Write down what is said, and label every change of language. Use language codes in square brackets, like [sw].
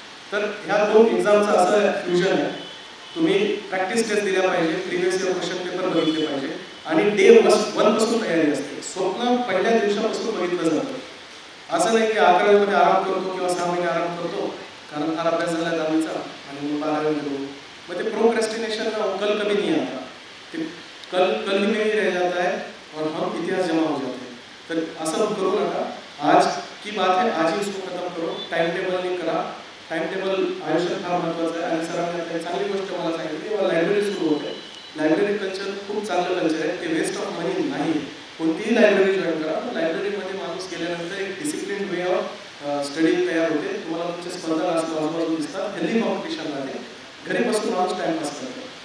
[mr] तर ह्या 2 एक्झामचं असं फ्युजन आहे. तुम्ही प्रॅक्टिस टेस्ट दिल्या पाहिजे, प्रिव्हियस इयर क्वेश्चन पेपर बघितले पाहिजे आणि डे 1 पासून तयारी असते. स्वप्न पहिल्या दिवसापासून बघितलं जातं. असं नाही की 11वीमध्ये आराम करतो किंवा 6 महिने आराम करतो कारण फार अभ्यास झाला 10वीचा आणि मग 12वी करू. मग ते [hi] प्रोक्रेस्टिनेशन कल कभी नहीं आता, ते कल ही में ही रह जाता है और हम इतिहास जमा हो जाते हैं. [mr] तर असं करू नका. [hi] आज की बात है, आज ही उसको खत्म करो. [mr] टाइम टेबलने करा. टाइम टेबल आयुष्यात फार महत्त्वाचं आहे. आणि सरांनी आता चांगली गोष्ट मला सांगितली, तेव्हा लायब्ररी सुरू होते. लायब्ररी कल्चर खूप चांगलं कल्चर आहे, ते वेस्ट ऑफ मनी नाही. कोणतीही लायब्ररी जॉईन करा. लायब्ररीमध्ये माणूस गेल्यानंतर एक डिसिप्लिन वे ऑफ स्टडी तयार होते. तुम्हाला तुमचे स्पर्धा आजूबाजू दिसतात, हेल्दी कॉम्पिटिशन राहते, घरी बसून माणूस टाइमपास करतो.